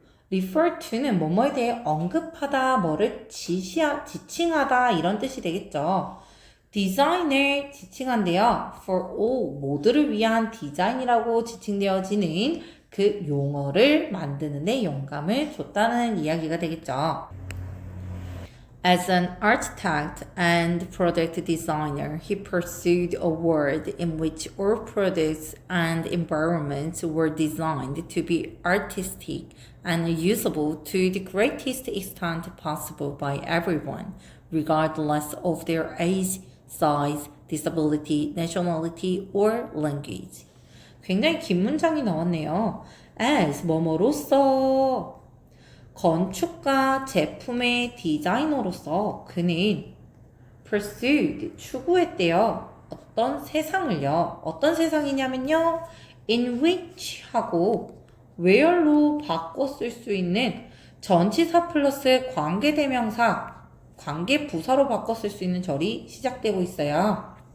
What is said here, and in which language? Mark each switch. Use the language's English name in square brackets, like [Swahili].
[English] refer to [Korean] 는 뭐뭐에 대해 언급하다, 뭐를 지칭하다 이런 뜻이 되겠죠. 디자인을 지칭한데요. [English] for all, [Korean] 모두를 위한 디자인이라고 지칭되어지는 그 용어를 만드는 데 영감을 줬다는 이야기가 되겠죠. [English] As an architect and product designer, he pursued a world in which all products and environments were designed to be artistic and usable to the greatest extent possible by everyone, regardless of their age, size, disability, nationality, or language. [Korean] 굉장히 긴 문장이 나왔네요. As 뭐뭐로써 건축가 제품의 디자이너로서 그는 pursued 추구했대요. 어떤 세상을요. 어떤 세상이냐면요. [English] in which [Korean] 하고 where로 바꿔 쓸 수 있는 전치사 플러스 관계대명사 관계 부사로 바꿔 쓸 수 있는 절이 시작되고 있어요.